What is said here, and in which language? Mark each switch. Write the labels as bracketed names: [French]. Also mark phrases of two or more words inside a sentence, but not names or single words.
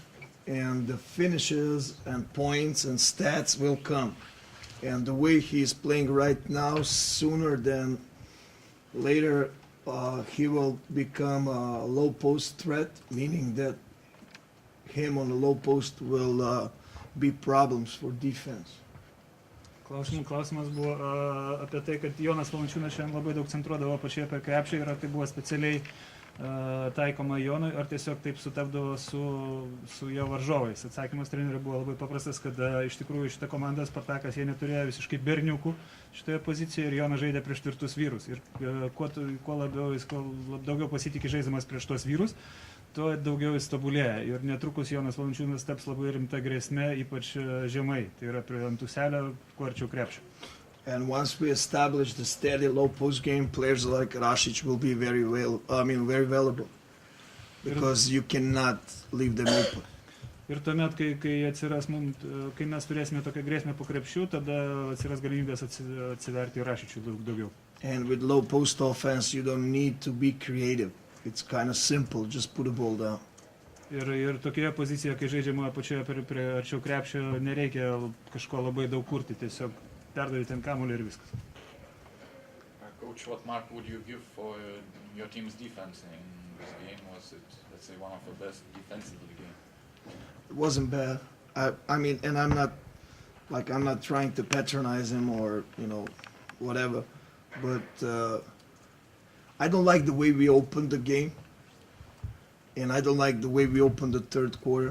[English] And the finishes and points and stats will come. And the way he's playing right now, sooner than later, he will become a low post threat, meaning that him on the low post will be problems for defense. [Lithuanian] Klausimas buvo apie tai, kad Jonas Valančiūnas šiandien labai daug centruodavo pačioje per krepšį ir ar tai buvo specialiai taikoma Jonui, ar tiesiog taip sutapdavo su jo varžovais. Atsakymas treneriui buvo labai paprastas, kad iš tikrųjų šitą komandą Spartakas jie neturėjo visiškai berniukų šitoje pozicijoje ir Jonas žaidė prieš tvirtus vyrus. Ir kuo labiau jis daugiau pasitikė žaisdamas prieš tuos vyrus, tuo daugiau jis tobulėja. Ir netrukus Jonas Valančiūnas taps labai rimta grėsmė, ypač žemai. Tai yra prie ant ūselio, kuo arčiau krepšio. [English] And once we establish the steady low post game, players like Rasic will be very valuable, because you cannot leave them open. [Lithuanian] Ir tuomet, kai mes turėsime tokią grėsmę po krepšių, tada atsiras galimybės atsiverti Rasicui daug daugiau. [English] And with low post offense, you don't need to be creative. It's kind of simple, just put the ball down. [Lithuanian] Ir tokioje pozicijoje, kai žaidžiama apačioje prie arčiau krepšio, nereikia kažko labai daug kurti, tiesiog perdaryti ant kamuolio ir viskas. [English] Coach, what mark would you give for your team's defense in this game? Was it, let's say, one of the best defenses of the game? It wasn't bad. I mean, and I'm not trying to patronize him or, whatever, but I don't like the way we opened the game, and I don't like the way we opened the third quarter.